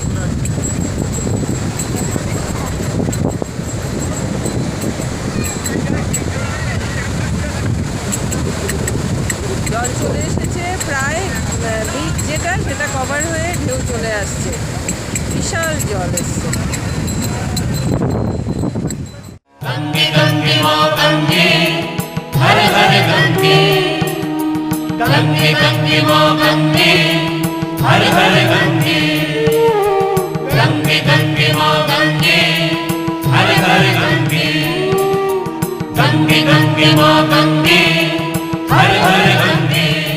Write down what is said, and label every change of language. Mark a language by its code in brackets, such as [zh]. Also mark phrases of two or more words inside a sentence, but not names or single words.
[bn] জল চলে এসেছে প্রায়, বিচ যেটা সেটা কভার হয়ে ঢেউ চলে আসছে, বিশাল জল এসছে। [hi] गंगे गंगे मो गंगे हर हर गंगे गंगे गंगे मो गंगे हर हर गंगे गंगे गंगे मो गंगे हर हर गंगे गंगे गंगे मो गंगे हर हर गंगे